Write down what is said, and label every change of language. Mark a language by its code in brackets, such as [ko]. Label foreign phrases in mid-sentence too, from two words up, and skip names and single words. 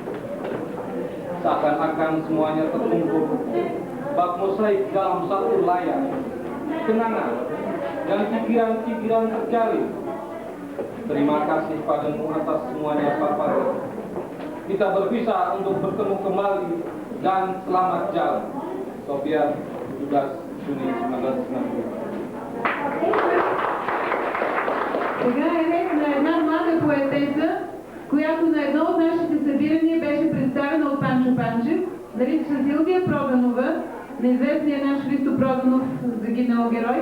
[id] Seakan-akan semuanya terkumpul, bak mosaik dalam satu layar, kenangan dan pikiran-pikiran tercari. Terima kasih padamu atas semuanya, Papa. Kita berpisah untuk bertemu kembali dan selamat jalan. Sofian, 17 Juni 1990. [bg] Сега е ред на една млада поетеса, която на едно от нашите събирания беше представена от Панчо Панчев. Нарича се Силвия Проданова, неизвестният наш Христо Проданов, загинал герой.